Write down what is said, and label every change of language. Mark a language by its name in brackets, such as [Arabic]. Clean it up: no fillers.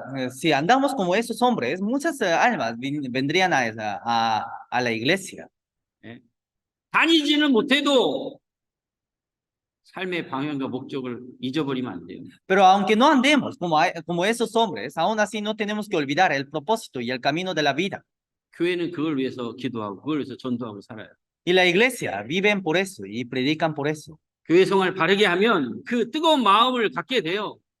[Spanish] Si andamos como esos hombres, muchas almas vendrían a la iglesia. [Korean] 예? 다니지는 못해도 삶의 방향과 목적을 잊어버리면 안 돼요. [Spanish] Pero aunque no andemos como esos hombres, aún así no tenemos que olvidar el propósito y el camino de la vida. [Korean] 교회는 그걸 위해서 기도하고 그걸 위해서 전도하고 살아요. [Spanish] Y la iglesia viven por eso y predican por eso. [Korean] 교회 생활을 바르게 하면 그 뜨거운 마음을 갖게 돼요.